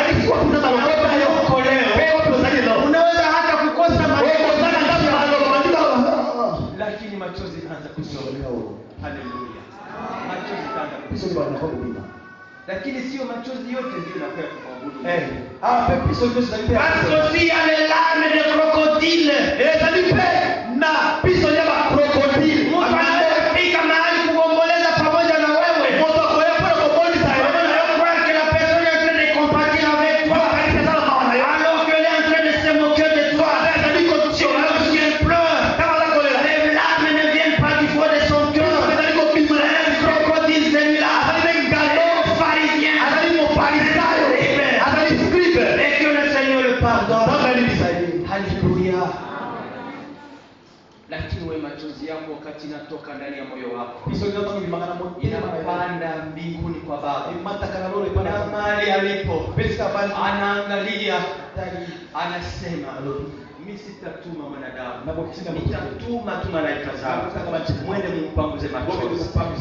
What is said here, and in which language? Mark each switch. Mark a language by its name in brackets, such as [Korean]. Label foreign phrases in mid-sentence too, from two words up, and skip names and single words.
[Swahili] Unaweza hata kukosa lakini machozi yanaanza kutoka. Haleluya. Machozi yanaanza kutoka. Lakini sio machozi yote ndio yanakuwa kuabudu. [French] Parce qu'il y a les larmes de crocodile. [Swahili] Na piso ya crocodile. Mungu anafika mahali kuomboleza pamoja na wewe. [French] La personne est en train de compatir avec toi. Alors qu'elle est en train de se moquer de toi. Elle pleure. Les larmes ne viennent pas du fond de son cœur. Un crocodile c'est là. Un pharisien. Et que le Seigneur le pardonne. Alléluia. [Swahili] Lakini wewe machozi yako wakati inatoka ndani ya moyo wako inapanda mbinguni kwa Baba. Na mahali alipo anaangalia, anasema mimi sitatuma mwanadamu, nitatuma tu malaika zangu mwende mpanguze machozi.